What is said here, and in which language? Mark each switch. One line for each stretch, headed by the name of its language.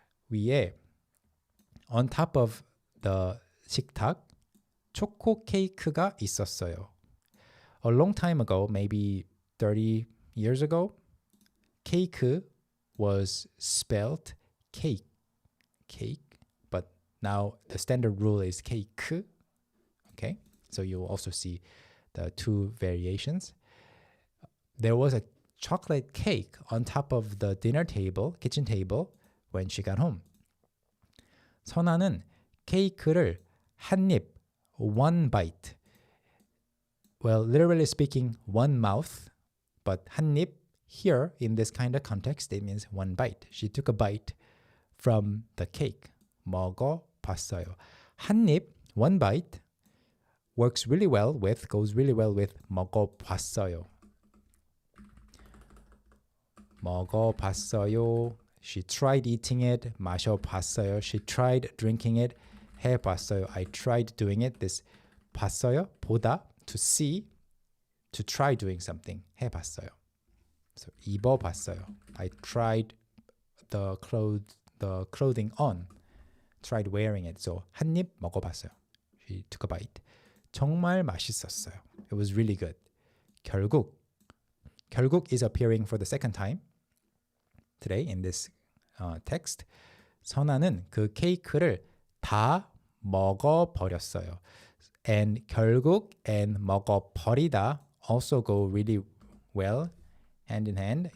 Korean: 위에,
English: on top of the
Korean: 식탁, 초코 케이크가 있었어요.
English: A long time ago, maybe 30 years ago, 케이크 was spelled cake, but now the standard rule is 케이크. Okay? So you'll also see the two variations. There was a chocolate cake on top of the kitchen table, when she got home.
Korean: 선아는 케이크를 한 입,
English: one bite. Well, literally speaking, one mouth, but
Korean: 한 입
English: here in this kind of context, it means one bite. She took a bite from the cake.
Korean: 먹어봤어요. 한 입,
English: one bite, goes really well with
Korean: 먹어봤어요. 먹어봤어요.
English: She tried eating it.
Korean: 마셔봤어요.
English: She tried drinking it.
Korean: 해봤어요.
English: I tried doing it. This 봤어요, 보다, to see, to try doing something.
Korean: 해봤어요.
English: So
Korean: 입어봤어요.
English: I tried the clothing on. Tried wearing it. So
Korean: 한 입 먹어봤어요.
English: She took a bite.
Korean: 정말 맛있었어요.
English: It was really good. 결국 is appearing for the second time today in this text.
Korean: 선아는 그 케이크를 다 먹어버렸어요.
English: And 결국 and
Korean: 먹어버리다
English: also go really well hand in hand.